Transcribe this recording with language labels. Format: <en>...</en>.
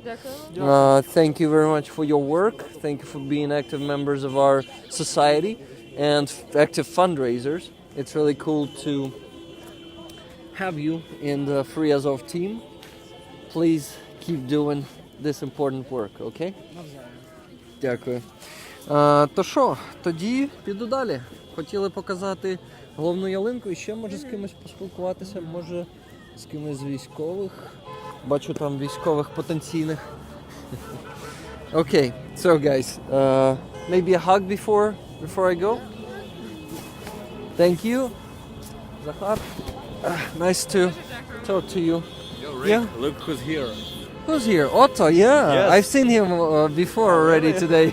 <en>Thank you very much for your work. Thank you for being active members of our society and active fundraisers. It's really cool to have you in the Free Azov team. Please keep doing this important work, okay?</en> <uk>Дякую. То що, тоді піду далі. Хотіли показати головну ялинку і ще може з кимось поспілкуватися, може з кимось з військових. Бачу там військових потенційних.</uk> <en>Okay, so guys, maybe a hug before I go. Thank you. Zahar, nice to talk to you. Yeah. Look who's here. Who's here? Otto, yeah. Yes. I've seen him before already today.</en>